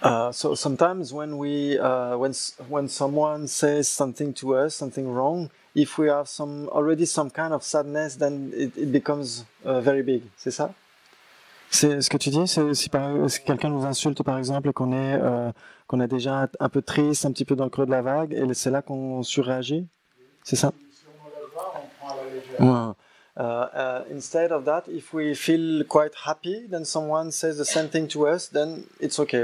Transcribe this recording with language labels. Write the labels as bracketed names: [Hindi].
[English] So sometimes when when someone says something to us, something wrong, if we have already some kind of sadness, then it becomes very big. [French] C'est ça? C'est ce que tu dis? Si quelqu'un nous insulte par exemple et qu'on est déjà un peu triste, un petit peu dans le creux de la vague, et c'est là qu'on surréagit? C'est ça? Si on le voit, on prend la légère. [English] Instead of that, if we feel quite happy, then someone says the same thing to us, then it's okay.